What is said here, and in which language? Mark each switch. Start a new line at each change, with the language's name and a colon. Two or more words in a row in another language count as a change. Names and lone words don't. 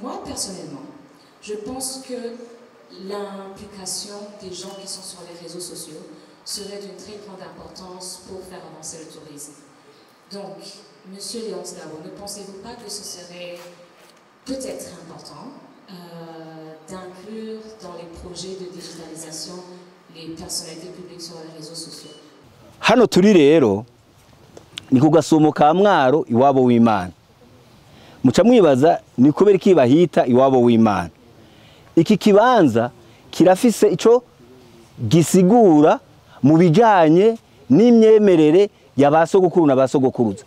French: personnellement, je pense que l'implication des gens qui sont sur les réseaux sociaux serait d'une très grande importance pour faire avancer le tourisme. Donc, Monsieur Léonce Gao, ne pensez-vous pas que ce serait peut-être important d'inclure dans les projets de digitalisation les personnalités publiques sur les réseaux sociaux?
Rundi: Hano turi rero ni ku gasumo ka Mwaro iwabo w'Imana. Muca mwibaza ni kubera iki bahita iwabo w'Imana. Iki kibanza kirafise ico gisigura mu bijanye n'imyemerere ya basogokuru na basogokuruza.